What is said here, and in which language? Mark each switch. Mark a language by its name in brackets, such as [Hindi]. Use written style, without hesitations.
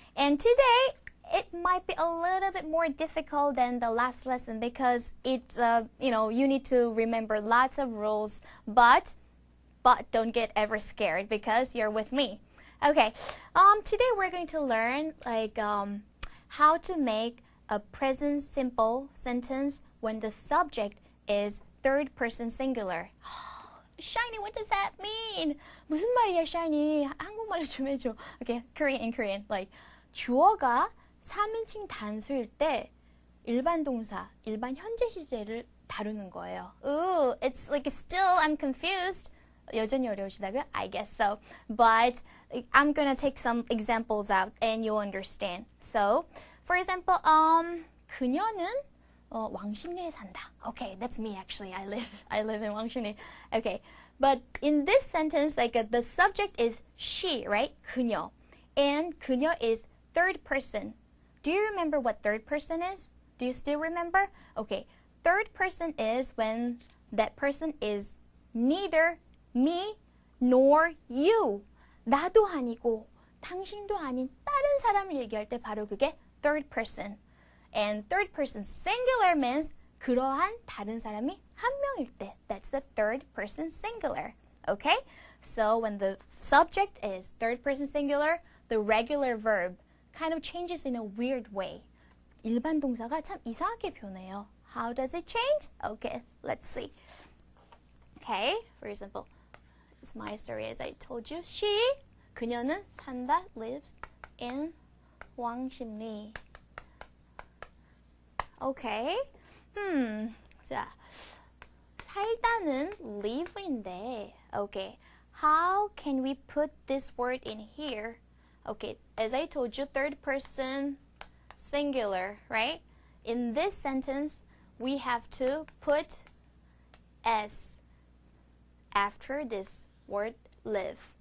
[English] And today, it might be a little bit more difficult than the last lesson because it's, you need to remember lots of rules, but don't get ever scared because you're with me. Okay, today we're going to learn how to make a present simple sentence when the subject is third person singular. Shiny, what does that mean? [Korean] 무슨 말이야, Shiny? 한국말로 좀 해줘. [English] Okay, Korean, like [Korean] 주어가 3인칭 단수일 때 일반 동사, 일반 현재 시제를 다루는 거예요. [English] Ooh, it's like still I'm confused. [Korean] 여전히 어려우시다고요? [English] I guess so. But I'm gonna take some examples out and you'll understand. So, for example, [Korean] 그녀는 왕십리에 산다. [English] Okay, that's me actually. I live in 왕십리. Okay, but in this sentence, the subject is she, right? 그녀, and 그녀 is third person. Do you remember what third person is? Do you still remember? Okay, third person is when that person is neither me nor you. [Korean] 나도 아니고 당신도 아닌 다른 사람을 얘기할 때 바로 그게 third person. [English] And third person singular means [Korean] 그러한 다른 사람이 한 명일 때. [English] That's the third person singular. Okay? So when the subject is third person singular, the regular verb kind of changes in a weird way. [Korean] 일반 동사가 참 이상하게 변해요. [English] How does it change? Okay, let's see. Okay, for example, it's my story as I told you. She, [Korean] 그녀는 산다, [English] lives in 왕십리. Okay. [Korean] 자, 살다는 live인데. [English] Okay, how can we put this word in here? Okay, as I told you, third person singular, right? In this sentence, we have to put S after this word live.